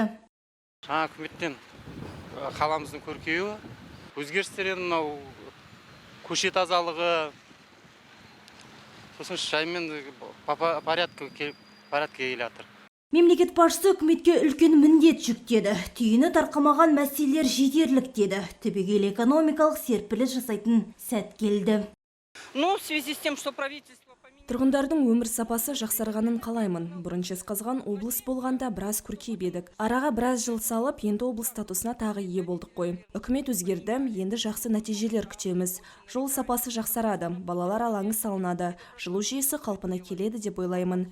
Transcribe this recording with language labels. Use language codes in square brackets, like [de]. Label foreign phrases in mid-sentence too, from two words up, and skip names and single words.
[kk] Жаңа үкіметтен қаламыздың көркеюі, өзгерістерін мынау көше тазалығы, сосын жаймен порядкке келе жатыр. Мемлекет басшысы үкіметке үлкен міндет жүктеді. Түйіні тарқамаған мәселелер жетерлік деді. Түбегейлі экономикалық серпіліс жасайтын сәт келді. [ru] Ну, в связи с тем, что правительство... [kk] Тұрғындардың өмір сапасы жақсарғанын қалаймын. Бұрын Жезқазған облыс болғанда біраз көркейіп едік. Араға біраз жыл салып, енді облыс статусына тағы ие болдық қой. Үкімет өзгерді, енді жақсы нәтижелер күтеміз. Жол сапасы жақсарады, балалар алаңы салынады, жылу жүйесі қалпына келеді деп ойлаймын.